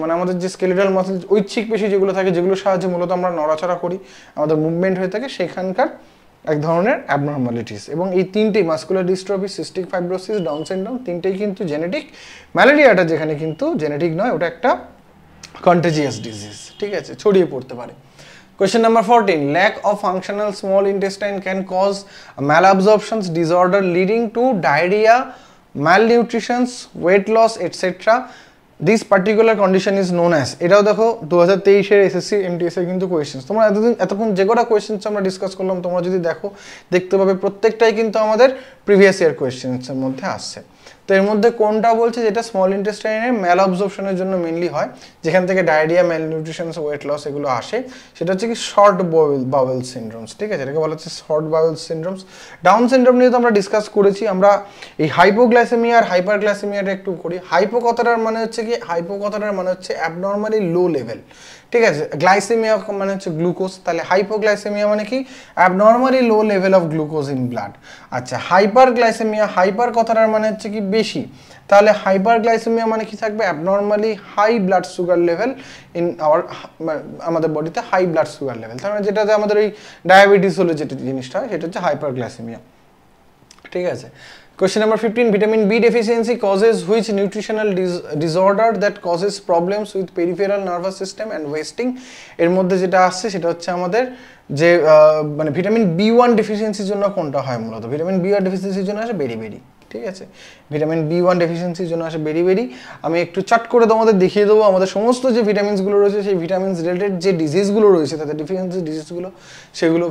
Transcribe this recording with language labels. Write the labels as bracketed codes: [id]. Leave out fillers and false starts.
[bn] মানে আমাদের যে স্কেলিটাল মাসেল, ঐচ্ছিক পেশি যেগুলো থাকে, যেগুলোর সাহায্যে মূলত আমরা নড়াচড়া করি, আমাদের মুভমেন্ট হয়ে থাকে, সেখানকার এক ধরনের অ্যাবনর্মালিটিস। এবং এই তিনটেই, muscular dystrophy, cystic fibrosis, down syndrome, তিনটেই কিন্তু জেনেটিক। ম্যালেরিয়াটা যেখানে কিন্তু জেনেটিক নয়, ওটা একটা কন্টেজিয়াস ডিজিজ, ঠিক আছে? ছড়িয়ে পড়তে পারে। [en] Question number 14. Lack of functional small intestine can cause malabsorption disorder leading to diarrhea, malnutrition, weight loss, etc. This particular condition is known as, [bn] এটাও দেখো 2023 এর এসএসসি এমটিএস এর কিন্তু কোয়েশ্চেন্স। তোমরা এতক্ষণ যে কটা কোয়েশ্চেন্স আমরা ডিসকাস করলাম, তোমরা যদি দেখো দেখতে পাবে প্রত্যেকটাই কিন্তু আমাদের প্রিভিয়াস ইয়ার কোয়েশ্চেন্সের মধ্যে আসছে। তো এর মধ্যে কোনটা বলছে যেটা স্মল ইন্টেস্টাইনের ম্যাল অবজর্পশনের জন্য মেনলি হয়, যেখান থেকে ডায়রিয়া, ম্যালনিউট্রিশন, ওয়েট লস এগুলো আসে, সেটা হচ্ছে কি শর্ট বাউল সিনড্রোমস, ঠিক আছে? এটাকে বলা হচ্ছে শর্ট বাউল সিনড্রোমস। ডাউন সিনড্রোম নিয়ে তো আমরা ডিসকাস করেছি। আমরা এই হাইপোগ্লাইসেমিয়া আর হাইপারগ্লাইসেমিয়াটা একটু করি। হাইপো কথাটার মানে হচ্ছে কি, হাইপো কথাটার মানে হচ্ছে অ্যাবনর্মালি লো লেভেল, ঠিক আছে? গ্লাইসেমিয়া মানে হচ্ছে গ্লুকোজ, তাহলে হাইপোগ্লাইসেমিয়া মানে কি, abnormally low level of glucose in blood. আচ্ছা, হাইপারগ্লাইসেমিয়া, হাইপার কথাটার মানে হচ্ছে কি বেশি, তাহলে হাইপারগ্লাইসেমিয়া মানে কি থাকবে, abnormally high blood sugar level in আমাদের বডিতে হাই ব্লাড সুগার লেভেল, তার মানে যেটাতে আমাদের ওই ডায়াবেটিস হলে যেটা জিনিসটা হয় সেটা হচ্ছে হাইপারগ্লাইসেমিয়া, ঠিক আছে? [en] Question number 15. Vitamin B deficiency causes which nutritional disorder that causes problems with peripheral nervous system and wasting? [bn] এর মধ্যে যেটা আসছে সেটা হচ্ছে আমাদের যে মানে ভিটামিন B1 ডেফিসিয়েন্সির জন্য কোনটা হয় মূলত? ভিটামিন B1 ডেফিসিয়েন্সির জন্য আসে বেরি, ঠিক আছে? ভিটামিন B1 ডেফিসিয়েন্সির জন্য আসে বেরি। আমি একটু চট করে তোমাদের দেখিয়ে দেবো আমাদের সমস্ত যে ভিটামিনসগুলো রয়েছে, সেই ভিটামিনস রিলেটেড যে ডিজিজগুলো রয়েছে, তাদের ডেফিসিয়েন্সি ডিজিজগুলো সেগুলো।